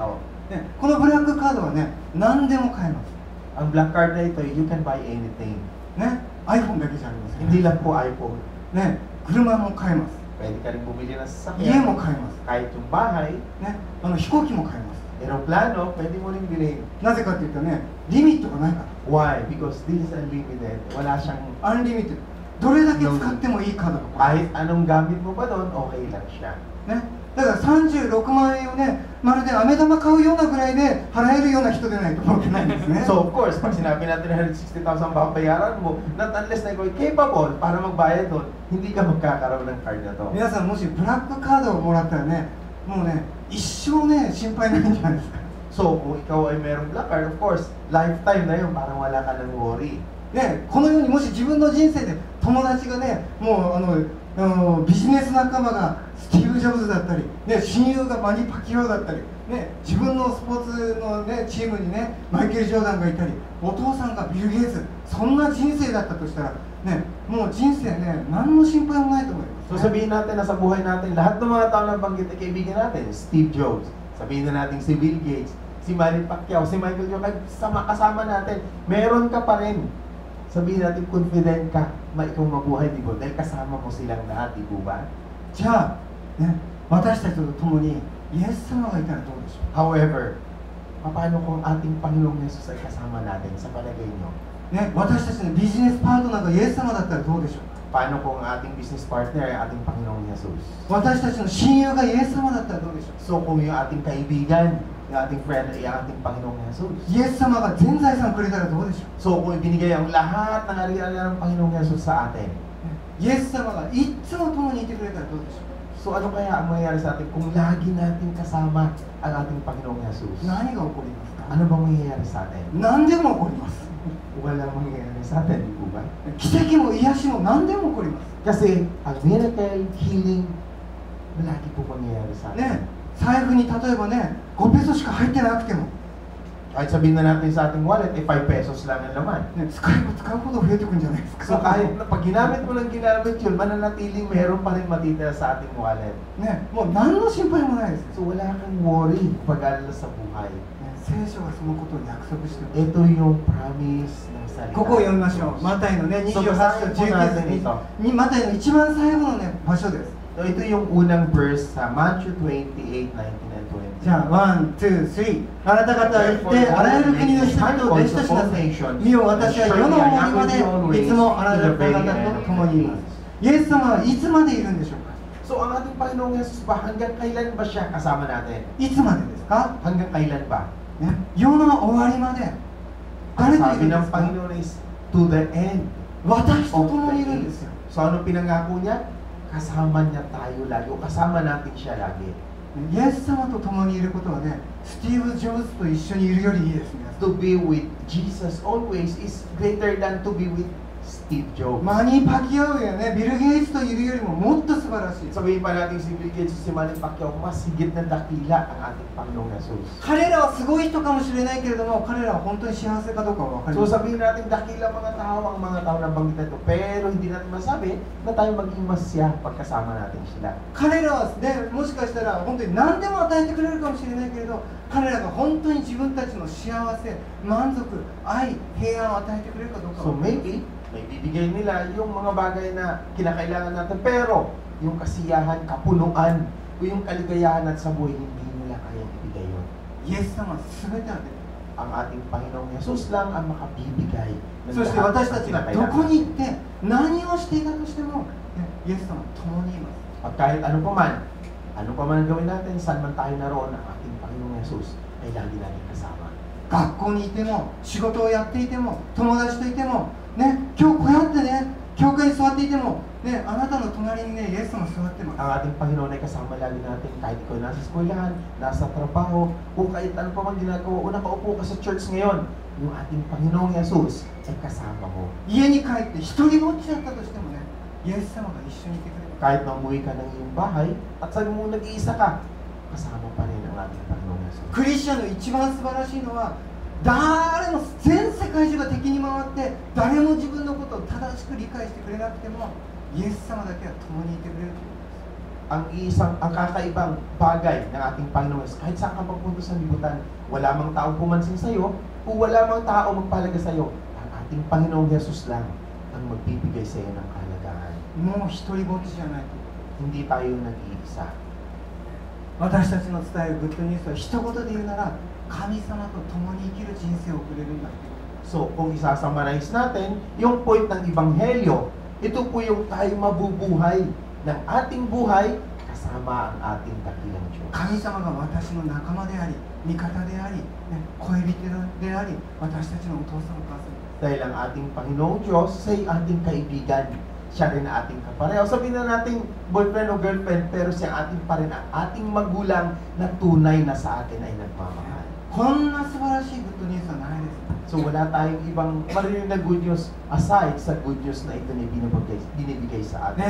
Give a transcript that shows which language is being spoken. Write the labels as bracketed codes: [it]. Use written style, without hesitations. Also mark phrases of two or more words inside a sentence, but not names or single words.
[ja] ね、このブラックカードはね、何でも買えます。 [tl] Ang [en] black card [tl] na ito, [en] you can buy anything. [ja] ね、iPhone だけじゃありません、 [tl] Hindi lang po iPhone. [ja] ね、車も買えます。 [tl] Pwede ka rin bumili ng [ja] 家 [tl] sasakyan. [ja] も買えます、 [tl] Kahit yung bahay, [ja] ね、飛行機も買えます。 [tl] aeroplano, pwede mo rin bilhin. [ja] なぜかというとね、リミットがないから。 [en] Why? Because this is unlimited. [tl] Wala siyang [ja] アンリミット、どれだけ使ってもいいカードが買え [tl] kahit anong gamit mo pa doon, okay lang siya. [ja] る、ね、だから36万円をね、まるで飴玉買うようなぐらいで払えるような人でないと思ってないんですね。 [en] So of course, [tl] pag sinabi natin 160,000 babayaran mo, [en] not unless [tl] na ikaw ay capable para magbayad doon, hindi ka magkakaroon ng card na to. [ja] 皆さんもしブラックカードをもらったらね、もうね、一生ね、心配ないんじゃないですか。 [tl] So kung ikaw ay merong [en] black card, of course, [tl] lifetime na yun, parang wala ka ng worry. [ja] ね、このようにもし自分の人生で友達がね、もうビジネス仲間がスティーブ・ジョブズだったり、ね、親友がマニ・パキオだったり、ね、自分のスポーツの、ね、チームにね、マイケル・ジョーダンがいたり、お父さんがビル・ゲイツ、そんな人生だったとしたら、ね、もう人生ね、何の心配もないと思います、 [tl] So sabihin natin na sa buhay natin, lahat ng mga tao na banggit na kaibigan natin, Steve Jobs, sabihin na natin si Bill Gates, si Manny Pacquiao, si Michael Jordan, kasama natin, meron ka pa rin. Sabihin natin, confident ka, ikaw mabuhay, di ba? Dahil kasama mo silang lahat, di ba? [ja] じゃあ、ね、私たちと共にイエス様がいたらどうでしょう。 [tl] However, paano kung ating Panginoong Yesus ay kasama natin sa palagay nyo? [ja] ね、私たちのビジネスパートナーがイエス様だったらどうでしょうか。 [tl] Paano kung ang ating [en] business partner [tl] ay ating Panginoong Yesus? [ja] 私たちの親友がイエス様だったらどうでしょう。 [tl] So kung yung ating kaibigan, yung ating friend ay ang ating Panginoong Yesus? [ja] イエス様が全財産くれたらどうでしょう。 [tl] So kung ibinigay ang lahat ng ari-arian ng Panginoong Yesus sa atin, [ja] イエス様がいつも共にいてくれたらどうでしょう。 [tl] so ano kaya ang mangyayari sa atin kung lagi natin kasama ang ating Panginoong Yesus? [ja] 何が起こりますか。 [tl] Ano bang mangyayari sa atin? [ja] 何でも起こります。 [tl] Walang mangyayari sa atin, di ba? [ja] 奇跡も癒しも何でも起こります。 [tl] Kasi ang miracle, healing, lagi po mangyayari sa atin. [ja] ね、財布に例えばね、5ペソしか入ってなくても、 [tl] Kahit sabihin na natin sa ating wallet, 5 pesos lang ang laman. [ja] ね、使えば使うほど増えてくんじゃないですか。 [tl] So kahit na pag ginamit mo lang ginamit yun, mananatiling meron pa rin matitira sa ating wallet. [ja] ね、もう何の心配もないですよ。 [tl] So wala kang worry, pag-alala sa buhay. [ja] ね、聖書がそのことを約束してます。 [tl] Ito yung promise ng salita. [ja] ここを読みましょう。マタイのね、28 [tl] So, [ja] 章 [tl] basahin po natin [ja] 19 [tl] ito. [ja] にマタイの一番最後のね、場所です。 [tl] So ito yung unang verse sa Matthew 28:19 and 20. [ja] じゃあ、1、2、3。あなた方は行って、あらゆる国の人々を弟子としなさい。見よ、私は世の終わりまで、いつもあなた方と共にいます。イエス様はいつまでいるんでしょうか。 [tl] So ang ating Panginoong Yesus ba, hanggang kailan ba siya kasama natin? [ja] いつまでですか、 [tl] Hanggang kailan ba? [ja] ね、世の終わりまで。 [tl] Ang [ja] 誰とい [tl] sabi [ja] るんで [tl] ng [ja] すか。 [en] Panginoon is, to the end [ja] 私と [en] of [ja] 共 [en] the [ja] にいるんで [en] age. [ja] すよ。 [tl] So ano pinangako niya? Kasama niya tayo lagi, o kasama natin siya lagi. [ja] イエス様と共にいることはね、スティーブ・ジョブズと一緒にいるよりいいですね。 [en] To be with Jesus always is greater than to be with Steve Jobs. [ja] マニー・パキアウやね、ビル・ゲイツといるよりももっと素晴らしい。 [tl] Sabihin pa natin si Bill Gates, si Manny Pacquiao, mas higit na dakila ang ating Panginoong Yesus. [ja] 彼らはすごい人かもしれないけれども、彼らは本当に幸せかどうかは分かり [tl] So [ja] ません。 [tl] sabihin natin dakila mga tao ang mga tao na banggit ito, pero hindi natin masabi na tayo maging masya pagkasama natin sila. [ja] 彼らはね、もしかしたら本当に何でも与えてくれるかもしれないけれど、彼らが本当に自分たちの幸せ、満足、愛、平安を与えてくれるかどうか [tl] So [ja] は分かりません。 [tl] maybe, may bibigay nila yung mga bagay na kinakailangan natin, pero yung kasiyahan, kapunuan, o yung kaligayahan at sa buhay, hindi nila kayang ibigay yun. [ja] イエス様は全て与えてくれる。 [tl] Ang ating Panginoong Yesus lang ang makabibigay ng [ja] そして [tl] lahat [ja] 私 [tl] ng [ja] たちがど [tl] kinakailangan. [ja] こに行って何をしていたとしても、ね、イエス様は共にいます。 [tl] At kahit ano pa man ang gawin natin, saan man tayo naroon, ang ating Panginoong Yesus ay lagi natin kasama. [ja] 学校にいても、仕事をやっていても、友達といても、ね、今日こうやってね、教会に座っていても、ね、あなたの隣にね、イエス様座ってます。 [tl] Ang ating Panginoon ay kasama lagi natin kahit ikaw nasa eskwelahan, nasa trabaho, o kahit ano pa man ginagawa, o nakaupo ka sa church ngayon, yung ating Panginoong Yesus ay kasama mo. [ja] 家に帰って一人ぼっちだったとしてもね、イエス様が一緒にいてくれます。 [tl] Kahit na umuwi ka ng iyong bahay, at sabi mo nag-iisa ka, kasama pa rin ang ating Panginoong Yesus. [ja] クリスチャンの一番素晴らしいのは、誰も全世界中が敵に回って誰も自分のことを正しく理解してくれなくても、イエス様だけは共にいてくれるということです。 [tl] ang kakaibang bagay ng ating Panginoon Yesus, kahit saan ka magpunta sa libutan, wala mang taong pumansin sa iyo, o wala mang tao magpalaga sa iyo, ang ating Panginoong Yesus lang ang magbibigay sa iyo ng kahalagahan. [ja] もう一人ぼっちじゃないと。 [tl] hindi tayo nag-iisa. [ja] 私たちの伝えるグッドニュースは一言で言うなら、神様と共に生きる人生を送れるんだ。 [tl] So, kung isasummarize natin, yung point ng Ebanghelyo, ito po yung tayo mabubuhay ng ating buhay kasama ang ating dakilang Diyos. [ja] 神様が私の仲間であり、味方であり、恋人であり、私たちのお父さんお母さん。 [tl] Dahil ang ating Panginoong Diyos ay ating kaibigan. Siya rin ang ating kapareho. Sabihin na natin boyfriend o girlfriend, pero siya ating pa rin ang ating magulang na tunay na sa atin ay nagmamahal. [ja] こんな素晴らしいグッドニュースはないです。 [tl] So wala tayong ibang marinig na [en] good news aside [tl] sa [en] good news [tl] na ito na binibigay sa ating